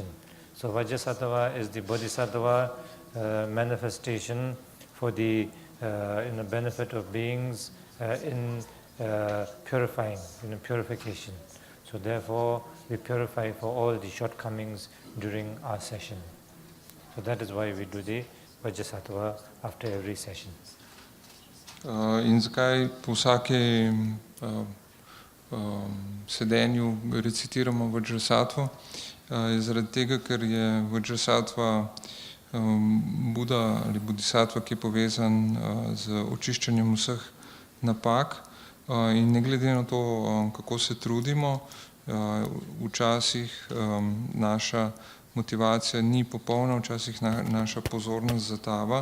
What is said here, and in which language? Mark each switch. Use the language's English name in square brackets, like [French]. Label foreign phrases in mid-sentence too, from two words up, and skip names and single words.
[English] So Vajrasattva is the Bodhisattva manifestation for the benefit of beings in purifying, purification. So therefore, we purify for all the shortcomings during our session. So that is why we do the Vajrasattva after every session. [Slovenian] In zakaj po vsakem sedenju recitiramo Vajrasattvo? Je zaradi tega, ker je Vajrasattva Buda ali Bodhisattva, ki je povezan z očiščenjem vseh napak, in ne glede na to, kako se trudimo, včasih naša motivacija ni popolna, včasih naša pozornost zatava.